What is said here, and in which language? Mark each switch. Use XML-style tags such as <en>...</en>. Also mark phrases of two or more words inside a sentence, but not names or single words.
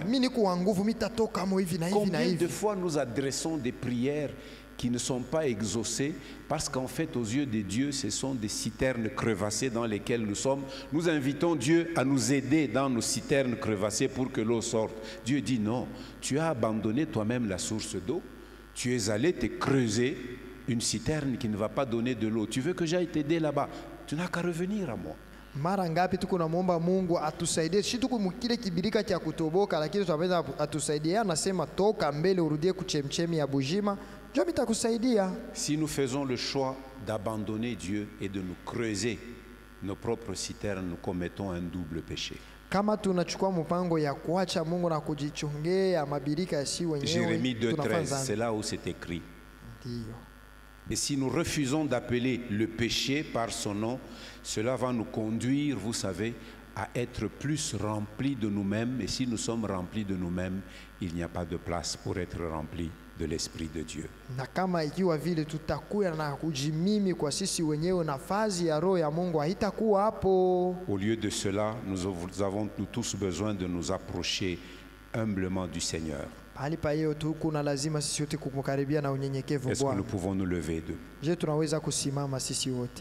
<fr>Combien de fois nous adressons des prières qui ne sont pas exaucées parce qu'en fait aux yeux de Dieu ce sont des citernes crevassées dans lesquelles nous sommes. Nous invitons Dieu à nous aider dans nos citernes crevassées pour que l'eau sorte. Dieu dit non, tu as abandonné toi-même la source d'eau, tu es allé te creuser une citerne qui ne va pas donner de l'eau. Tu veux que j'aille t'aider là-bas, tu n'as qu'à revenir à moi.</fr> <sw>Mara ngapi tuko namuomba Mungu atusaidie. Si tuko mkile kibirika cha kutoboka, lakini tunapenda atusaidie. Anasema toka mbele urudie kuchemchemi ya bujima. Njoo nitakusaidia.</sw> <fr>Si nous faisons le choix d'abandonner Dieu et de nous creuser nos propres citernes, nous commettons un double péché.</fr> <sw>Kama tunachukua mpango ya kuacha Mungu na kujichongea mabirika ya si wenyewe.</sw> <fr>Jérémie 2:13, c'est là où c'est écrit. Et si nous refusons d'appeler le péché par son nom, cela va nous conduire, vous savez, à être plus remplis de nous-mêmes. Et si nous sommes remplis de nous-mêmes, il n'y a pas de place pour être remplis de l'Esprit de Dieu.</fr> <sw>Na kama ikiwa vile tutakuwa na kujimimi kwa sisi wenyewe, nafasi ya roho ya Mungu haitakuwa hapo.</sw> <fr>Au lieu de cela, nous avons tous besoin de nous approcher humblement du Seigneur.</fr> <sw>Hali pa hiyo tu kuna lazima sisi wote kumkaribia na unyenyekevu</sw> <fr>Est-ce que</fr> <sw>Bwana.</sw> <fr>nous pouvons nous lever de?</fr> <sw>Je, tunaweza kusimama sisi wote.</sw>